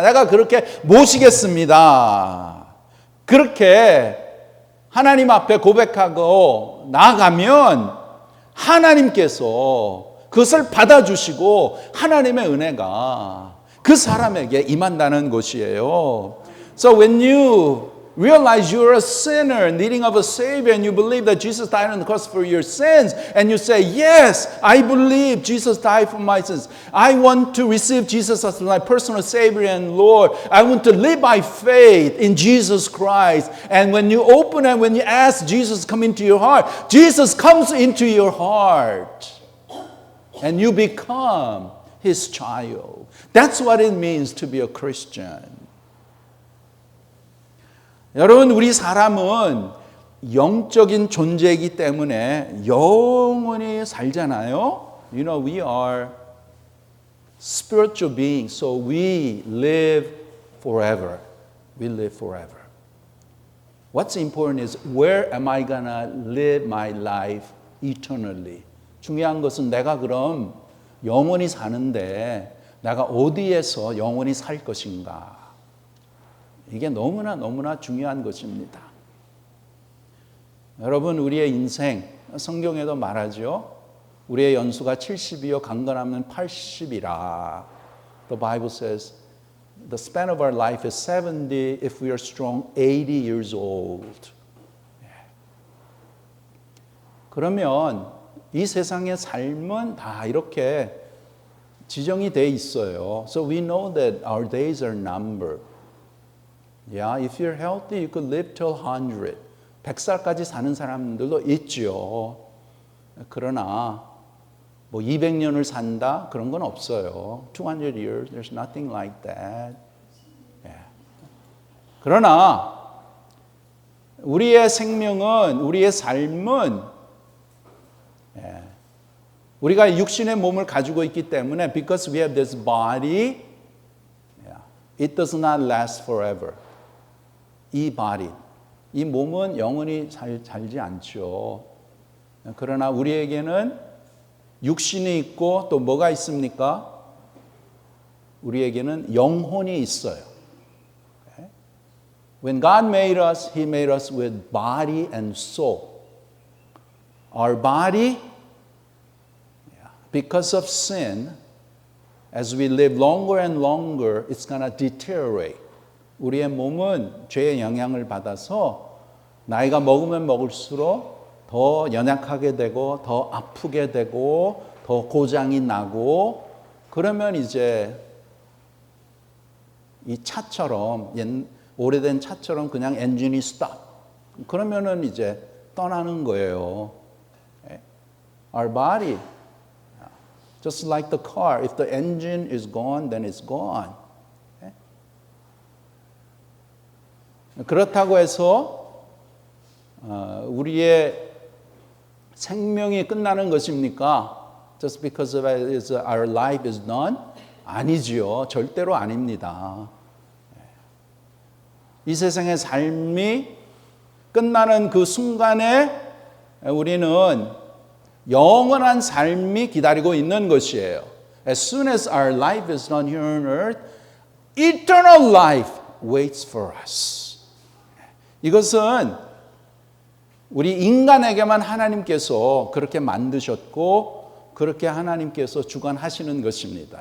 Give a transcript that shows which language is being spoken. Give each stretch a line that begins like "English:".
Korean: 내가 그렇게 모시겠습니다. 그렇게 하나님 앞에 고백하고 나아가면 하나님께서 그것을 받아주시고 하나님의 은혜가 그 사람에게 임한다는 것이에요.
English: So when you realize you're a sinner needing of a Savior and you believe that Jesus died on the cross for your sins and you say, yes, I believe Jesus died for my sins. I want to receive Jesus as my personal Savior and Lord. I want to live by faith in Jesus Christ. And when you open and when you ask Jesus to come into your heart, Jesus comes into your heart. And you become His child. That's what it means to be a Christian.
Korean: 여러분, 우리 사람은 영적인 존재이기 때문에 영원히 살잖아요.
English: You know, we are spiritual beings, so we live forever. We live forever. What's important is where am I gonna live my life eternally?
Korean: 중요한 것은 내가 그럼 영원히 사는데 내가 어디에서 영원히 살 것인가? 이게 너무나 중요한 것입니다. 여러분, 우리의 인생, 성경에도 말하죠. 우리의 연수가 70이요 강건하면 80이라.
English: The Bible says the span of our life is 70, if we are strong, 80 years old.
Korean: 그러면 이 세상의 삶은 다 이렇게 지정이 돼 있어요.
English: So we know that our days are numbered. Yeah, if you're healthy, you could live till 100.
Korean: 100살까지 사는 사람들도 있죠. 그러나 뭐 200년을 산다 그런 건 없어요.
English: 200 years, there's nothing like that. Yeah.
Korean: 그러나 우리의 생명은, 우리의 삶은 우리가 육신의 몸을 가지고 있기 때문에
English: because we have this body, it does not last forever.
Korean: 이 body, 이 몸은 영원히 살지 않죠. 그러나 우리에게는 육신이 있고 또 뭐가 있습니까? 우리에게는 영혼이 있어요.
English: When God made us, He made us with body and soul. Our body, because of sin, as we live longer and longer, it's going to deteriorate.
Korean: 우리의 몸은 죄의 영향을 받아서 나이가 먹으면 먹을수록 더 연약하게 되고 더 아프게 되고 더 고장이 나고 그러면 이제 이 차처럼 오래된 차처럼 그냥 엔진이 stop. 그러면은 이제 떠나는 거예요.
English: Our body, just like the car, if the engine is gone, then it's gone.
Korean: 그렇다고 해서 우리의 생명이 끝나는 것입니까?
English: Just because of our life is done?
Korean: 아니지요. 절대로 아닙니다. 이 세상의 삶이 끝나는 그 순간에 우리는 영원한 삶이 기다리고 있는 것이에요.
English: As soon as our life is done here on earth, eternal life waits for us.
Korean: 이것은 우리 인간에게만 하나님께서 그렇게 만드셨고 그렇게 하나님께서 주관하시는 것입니다.